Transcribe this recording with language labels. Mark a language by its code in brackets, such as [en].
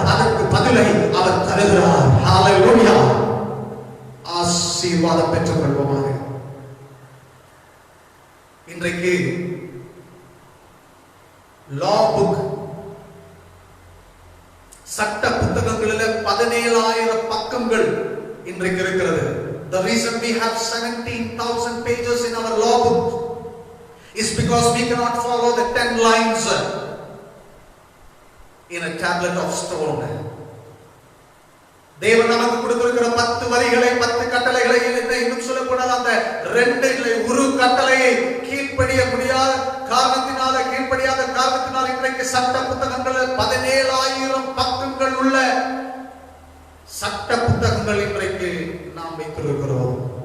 [ta] அதற்கு பதிலை அவர் தருகிறார். ஹல்லேலூயா. ஆசீர்வாதம் பெற்றுக் கொள்வோமாக. இன்றைக்கு லா புக் சட்ட புத்தகங்களில் 17,000 பக்கங்கள் இன்றைக்கு இருக்கிறது. [en] The reason we have 17,000 pages in our law book is because we cannot follow the 10 lines in a tablet of stone. [ta] தேவன் நமக்கு கொடுத்திருக்கிற 10 வரிகளை 10 கட்டளைகளை இன்னும் சொல்லக்கூடாது, அந்த 2 இல்லை ஒரு கட்டளையை கீழ்ப்படிய முடியாத காரணத்தினால இன்றைக்கு சட்ட புத்தகங்கள் 17,000 பக்கங்கள் உள்ள சட்ட புத்தகங்கள் இன்றைக்கு நாம் வைத்திருக்கிறோம்.